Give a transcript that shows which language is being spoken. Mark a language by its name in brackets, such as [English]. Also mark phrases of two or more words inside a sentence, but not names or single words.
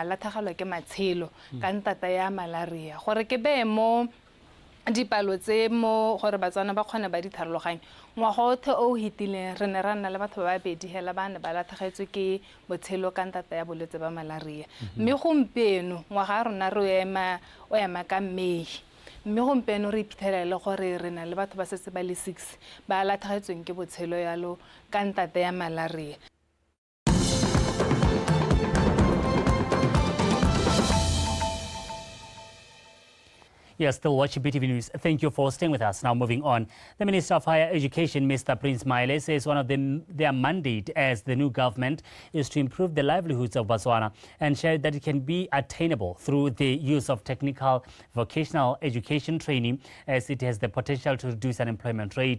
[Tswana] latlhegelwa ke matshelo ka ntata ya malaria gore ke be mo dipalo tse mo gore Batswana ba kgone ba di tharologanya ngwaga o hitileng re ne ra nna le batho ba babedi hela ba ne ba latlhegetswe ke botshelo ka ntata ya bolwetse ba malaria mme gompieno ngwaga rona re o ema ka May mme gompieno re iphitlhela le gore re na le batho ba setse ba le 6 ba latlhegetsweng ke botshelo yalo ka ntata ya malaria. [English] You're still watching BTV News. Thank you for staying with us. Now moving on. The Minister of Higher Education, Mr. Prince Maile, says one of their mandate as the new government is to improve the livelihoods of Botswana and share that it can be attainable through the use of technical vocational education training, as it has the potential to reduce unemployment rate.